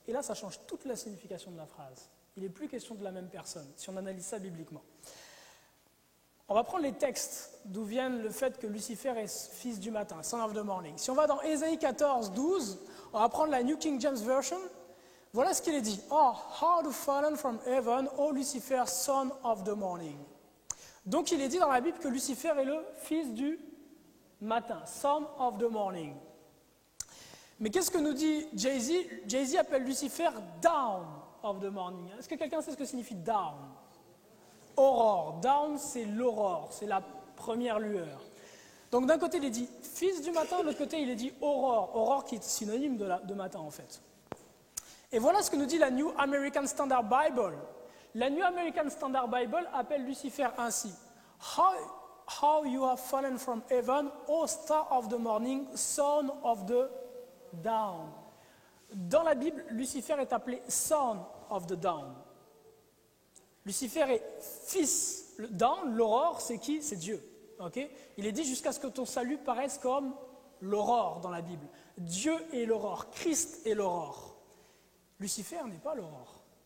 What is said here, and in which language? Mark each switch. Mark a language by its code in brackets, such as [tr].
[fr] Et là, ça change toute la signification de la phrase. Il n'est plus question de la même personne, si on analyse ça bibliquement. On va prendre les textes d'où vient le fait que Lucifer est fils du matin, [en] son of the morning. [fr] Si on va dans Ésaïe 14, 12, on va prendre la New King James Version. Voilà ce qu'il est dit. [en] Oh, how to fallen from heaven, O Lucifer, son of the morning. [fr] Donc il est dit dans la Bible que Lucifer est le fils du matin, [en] son of the morning. [fr] Mais qu'est-ce que nous dit Jay-Z? Jay-Z appelle Lucifer [en] down of the morning. [fr] Est-ce que quelqu'un sait ce que signifie down? Aurore. Down, c'est l'aurore, c'est la première lueur. Donc d'un côté, il est dit fils du matin, de l'autre côté, il est dit aurore. Aurore qui est synonyme de matin, en fait. Et voilà ce que nous dit la New American Standard Bible. La New American Standard Bible appelle Lucifer ainsi. [en] How you have fallen from heaven, O star of the morning, son of the dawn. [fr] Dans la Bible, Lucifer est appelé [en] son of the dawn. [fr] Lucifer est fils. Dawn, l'aurore, c'est qui? C'est Dieu. Okay? Il est dit jusqu'à ce que ton salut paraisse comme l'aurore dans la Bible. Dieu est l'aurore, Christ est l'aurore. Lucifer n'est pas l'aurore.